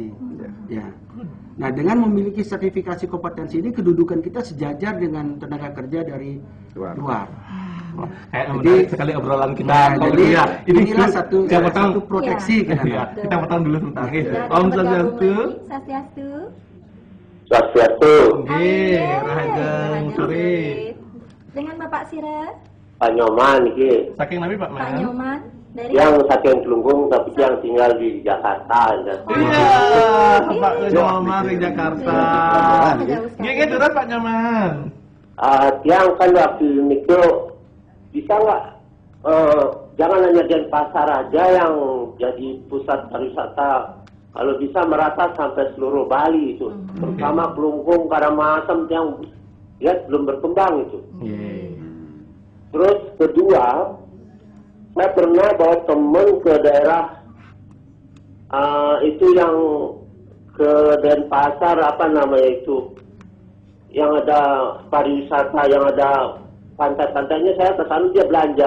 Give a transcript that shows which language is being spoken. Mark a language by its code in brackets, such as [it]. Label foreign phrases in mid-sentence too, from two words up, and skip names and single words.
[id] Nah, dengan memiliki sertifikasi kompetensi ini, kedudukan kita sejajar dengan tenaga kerja dari luar. Jadi sekali obrolan kita. Jadi inilah satu proteksi kita potong dulu sebentar. [ban] Om Swastiastu. Swastiastu. Nggih, rahajeng sore. [id] Dengan Bapak Sira? [ban] Pak Nyoman iki. Saking nabi Pak Pak Man. [id] Nyoman dari Yang saking Telunggung tapi yang tinggal di Jakarta. Iya, Pak Nyoman di Jakarta. [ban] Nggih, durang Pak Nyoman. [id] Tiang kan waktu itu bisa nggak jangan hanya Denpasar aja yang jadi pusat pariwisata, kalau bisa merata sampai seluruh Bali itu, terutama Kelungkung, Karangasem yang ya belum berkembang itu. Terus kedua, saya pernah bawa temen ke daerah itu yang ke Denpasar apa namanya itu, yang ada pariwisata, yang ada pantai-pantainya, saya kesana dia belanja.